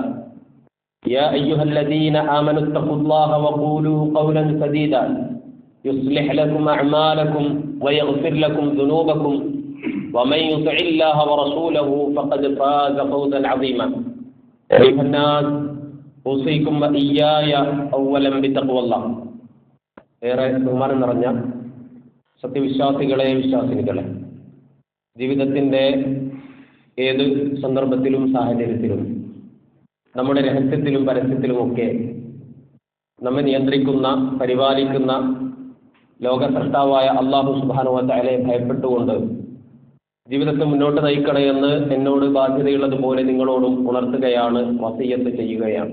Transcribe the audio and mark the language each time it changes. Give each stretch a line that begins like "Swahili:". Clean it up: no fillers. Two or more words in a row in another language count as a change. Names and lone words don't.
Arabic: يا أيها الذين آمنوا اتقوا الله وقولوا قولا سديدا يصلح لكم أعمالكم ويغفر لكم ذنوبكم ومن يطع الله ورسوله فقد فاز فوزا عظيما. أيها الناس أوصيكم وإياي أولا بتقوى الله.
Malayalam: ഏറെ ബഹുമാനം നിറഞ്ഞ സത്യവിശ്വാസികളെ, വിശ്വാസിനികളെ, ജീവിതത്തിൻ്റെ ഏത് സന്ദർഭത്തിലും സാഹചര്യത്തിലും നമ്മുടെ രഹസ്യത്തിലും പരസ്യത്തിലുമൊക്കെ നമ്മെ നിയന്ത്രിക്കുന്ന, പരിപാലിക്കുന്ന ലോകസൃഷ്ടാവായ
Arabic: الله سبحانه وتعالى
Malayalam: ഭയപ്പെട്ടുകൊണ്ട് ജീവിതത്തെ മുന്നോട്ട് നയിക്കണമെന്ന് എന്നോട് ബാധ്യതയുള്ളതുപോലെ നിങ്ങളോടും ഉണർത്തുകയാണ്, വസിയ്യത്ത് ചെയ്യുകയാണ്.